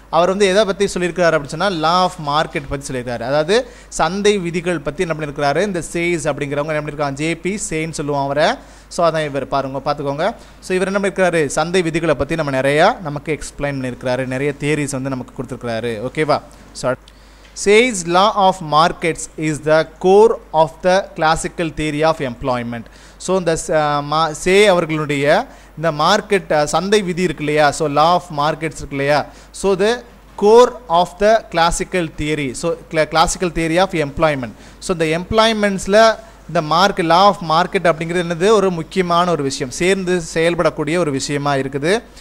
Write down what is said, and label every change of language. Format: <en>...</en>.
<ta>அவர் வந்து எதை பற்றி சொல்லியிருக்காரு அப்படின்னு சொன்னால், லா ஆஃப் மார்க்கெட் பற்றி சொல்லியிருக்காரு, அதாவது சந்தை விதிகள் பற்றி என்ன பண்ணியிருக்கிறாரு, இந்த சேஸ் அப்படிங்கிறவங்க என்ன பண்ணியிருக்காங்க, ஜேபி சேன்னு சொல்லுவோம் அவரை. ஸோ அதான் இவர் பார்த்துக்கோங்க. ஸோ இவர் என்ன பண்ணியிருக்காரு, சந்தை விதிகளை பற்றி நமக்கு எக்ஸ்பிளைன் பண்ணியிருக்கிறாரு, நிறைய தியரிஸ் வந்து நமக்கு கொடுத்துருக்கிறாரு. ஓகேவா.</ta> <en>So Say's law of markets is the core of the classical theory of employment.</en> <ta>So இந்த சே அவர்களுடைய இந்த மார்க்கெட் சந்தை விதி இருக்கு இல்லையா, ஸோ லா ஆஃப் மார்க்கெட்ஸ் இருக்கு இல்லையா, so the core of the classical theory. So classical theory of employment. So இந்த எம்ப்ளாய்மெண்ட்ஸில் இந்த லா ஆஃப் மார்க்கெட் அப்படிங்கிறது என்னது, ஒரு முக்கியமான ஒரு விஷயம், சேர்ந்து செயல்படக்கூடிய ஒரு விஷயமா இருக்குது.</ta>